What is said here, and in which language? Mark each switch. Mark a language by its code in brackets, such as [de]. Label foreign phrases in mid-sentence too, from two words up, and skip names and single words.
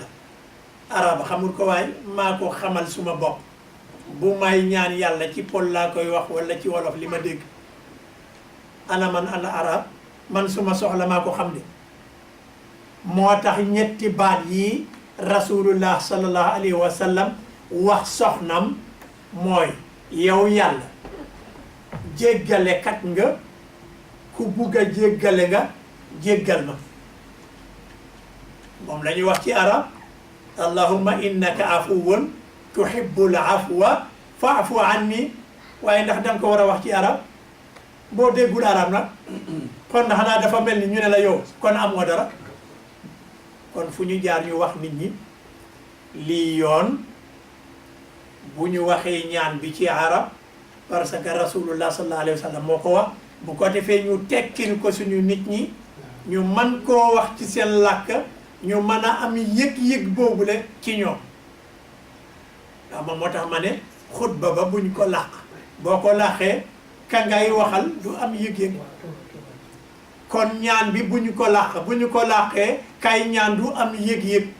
[wo] arab xamul ko waaye maa ko xamal suma bopp bu may ñaan yàlla ci pol laa koy wax wala ci wolof li ma dégg ana man ana arab man suma soxla maa ko xam de moo tax ñetti baat yi rasulullah [ar] صلى الله عليه وسلم [wo] wax soxnam mooy yow yàlla jéggalekat nga ku bugg a jéggale nga jéggal ma moom la ñuy wax ci arab [ar] اللهم إنك عفو تحب العفو فاعف عني [wo] waaye ndax danga ko war a wax ci arab boo déggul arab nag kon ndax xanaa dafa mel ni ñu ne la yow kon am nga dara kon fu ñu jaar ñu wax nit ñi lii yoon bu ñu waxee ñaan bi ci arab [fr] parce que [wo] rasulullah [ar] صلى الله عليه وسلم [wo] moo ko wax bu ko defee ñu tekkil ko suñu nit ñi ñu man koo wax ci seen làkk ñu mën a am yëg-yëg boobule ci ñoom waaw moom moo tax ma ne xutba ba buñ ko làq boo ko làqee ka ngay waxal du am yëg-yëg kon ñaan bi buñ ko làq bu ñu ko làqee kay ñaan du am yëg-yëg